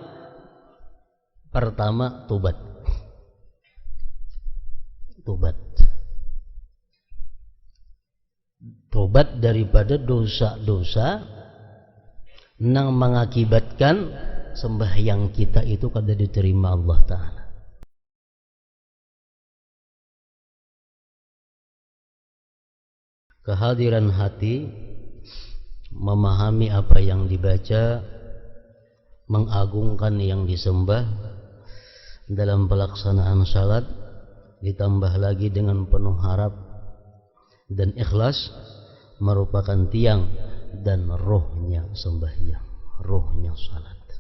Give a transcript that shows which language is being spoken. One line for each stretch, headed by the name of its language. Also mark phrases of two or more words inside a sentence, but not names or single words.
Indonesian: Pertama tobat. Tobat daripada dosa-dosa nang mengakibatkan sembahyang kita itu kada diterima Allah Ta'ala. Kehadiran hati, memahami apa yang dibaca, mengagungkan yang disembah dalam pelaksanaan salat, ditambah lagi dengan penuh harap dan ikhlas, merupakan tiang dan rohnya sembahyang, rohnya salat.